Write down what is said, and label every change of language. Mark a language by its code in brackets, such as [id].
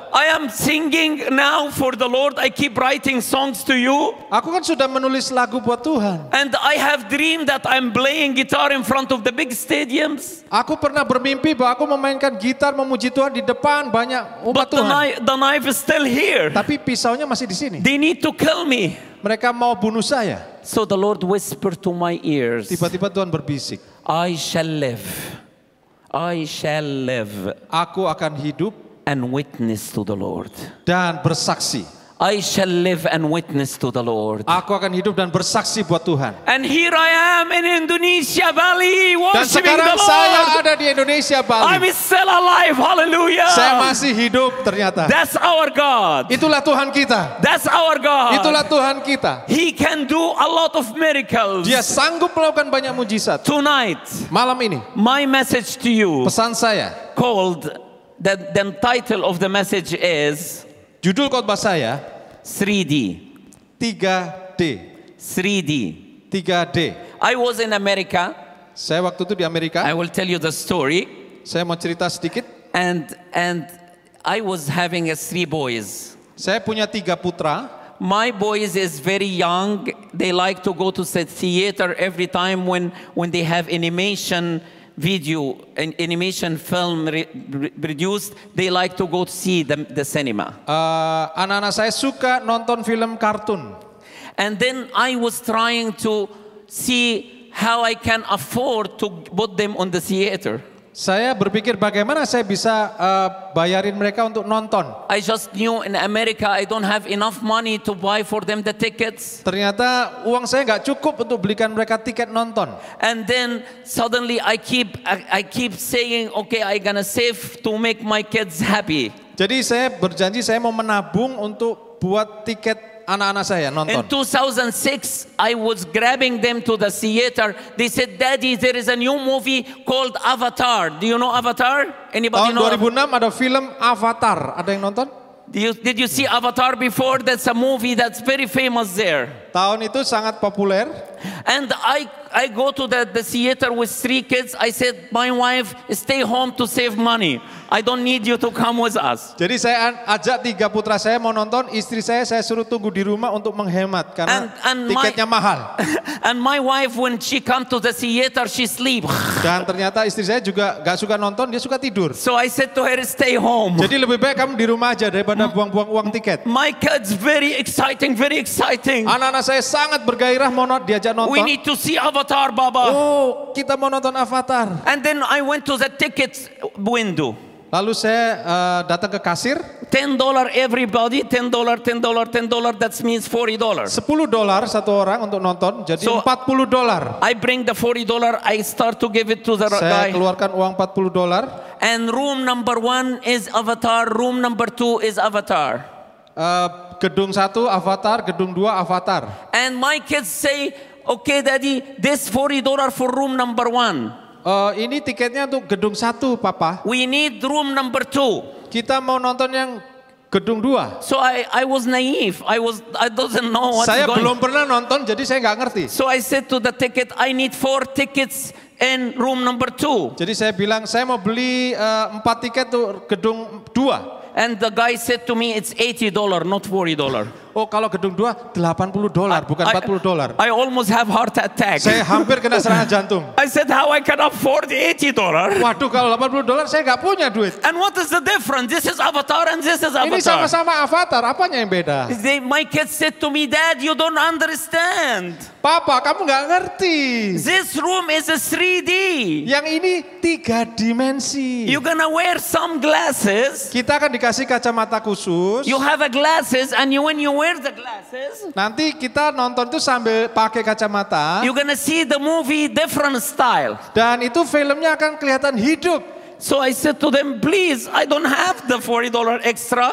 [en] I am singing now for the Lord. I keep writing songs to you. [id] Aku kan sudah menulis lagu buat Tuhan. [en] And I have dreamed that I'm playing guitar in front of the big stadiums. [id] Aku pernah bermimpi bahwa aku memainkan gitar memuji Tuhan di depan banyak umat [en] But [id] Tuhan. [en] the knife is still here. [id] Tapi pisaunya masih di sini. [en] They need to kill me. [id] Mereka mau bunuh saya. [en] So the Lord whispered to my ears, [id] Tiba-tiba Tuhan berbisik. [en] I shall live. I shall live [id] Aku akan hidup [en] and witness to the Lord. [id] dan bersaksi. [en] I shall live and witness to the Lord. [id] Aku akan hidup dan bersaksi buat Tuhan. [en] And here I am in Indonesia Valley [id] Dan [en] worshiping the [id] sekarang saya [en] Lord. [id] ada di Indonesia, [en] I'm [id] Bali. [en] still alive. Hallelujah. [id] Saya masih hidup ternyata. [en] That's our God. [id] Itulah Tuhan kita. [en] That's our God. [id] Itulah Tuhan kita. [en] He can do a lot of miracles. [id] Dia sanggup melakukan banyak mujizat. [en] Tonight, [id] Malam ini, [en] my message to you [id] pesan saya, [en] called, the title of the message is [id] judul khotbah saya [en] 3D. [id] 3D. [en] 3D. [id] 3D. [en] I was in America. [id] Saya waktu itu di Amerika. [en] I will tell you the story. [id] Saya mau cerita sedikit. [en] And I was having 3 boys. [id] Saya punya 3 putra. [en] My boys is very young. They like to go to the theater every time when they have animation video, an animation film produced. They like to go to see the cinema. [id] Anak-anak saya suka nonton film kartun. [en] And then I was trying to see how I can afford to put them on the theater. [id] Saya berpikir bagaimana saya bisa bayarin mereka untuk nonton. [en] I just knew in America I don't have enough money to buy for them the tickets. [id] Ternyata uang saya nggak cukup untuk belikan mereka tiket nonton. [en] And then suddenly I keep saying, okay, I gonna save to make my kids happy. [id] Jadi saya berjanji saya mau menabung untuk buat tiket anak-anak saya nonton. [en] In 2006, I was grabbing them to the theater. They said, Daddy, there is a new movie called Avatar. Do you know Avatar? Anybody know? [id] 2006 ada film Avatar. Ada yang nonton? [en] Did you see Avatar before? That's a movie that's very famous there. [id] Tahun itu sangat populer. [en] And I go to the theater with 3 kids. I said, my wife, stay home to save money. I don't need you to come with us. [id] Jadi saya ajak 3 putra saya mau nonton, istri saya suruh tunggu di rumah untuk menghemat karena tiketnya mahal. [en] And my wife, when she come to the theater, she sleep. [id] Dan ternyata istri saya juga gak suka nonton, dia suka tidur. [en] So I said to her, stay home. [id] Jadi lebih baik kamu di rumah aja daripada buang-buang uang tiket. [en] My kids very exciting, very exciting. [id] Anak-anak saya sangat bergairah mau diajak nonton. [en] We need to see Avatar, Baba. [id] Oh, kita mau nonton Avatar. [en] And then I went to the tickets window. [id] Lalu saya datang ke kasir. [en] $10 everybody, $10, $10, $10. That means $40. [id] $10 satu orang untuk nonton, jadi [en] So, [id] $40. [en] I bring the $40. I start to give it to the [id] Saya keluarkan uang $40. [en] And room number 1 is Avatar. Room number 2 is Avatar. [id] Gedung 1 Avatar, gedung 2 Avatar. [en] And my kids say, okay, Daddy, this $40 for room number 1. [id] Ini tiketnya untuk gedung 1, Papa. [en] We need room number 2. [id] Kita mau nonton yang gedung 2. [en] So I was naive. I doesn't know what's [id] Saya [en] going. [id] belum pernah nonton, jadi saya nggak ngerti. [en] So I said to the ticket, I need 4 tickets in room number 2. [id] Jadi saya bilang saya mau beli 4 tiket untuk gedung 2. [en] And the guy said to me, it's $80, not $40. [id] Oh, kalau gedung 2 $80, bukan $40. [en] I almost have heart attack. [id] Saya hampir kena serangan jantung. [en] I said, how I can afford $80? [id] Waduh, kalau $80 saya nggak punya duit. [en] And what is the difference? This is Avatar and this is Avatar. [id] Ini sama-sama Avatar, apanya yang beda? [en] My kids said to me, Dad, you don't understand. [id] Papa, kamu nggak ngerti. [en] This room is a 3D. [id] Yang ini 3 dimensi. [en] You're gonna wear some glasses. [id] Kita akan dikasih kacamata khusus. [en] You have a glasses, and when you wear the glasses, [id] Nanti kita nonton itu sambil pakai kacamata. [en] you're gonna see the movie different style. [id] Dan itu filmnya akan kelihatan hidup. [en] So I said to them, please, I don't have the $40 extra.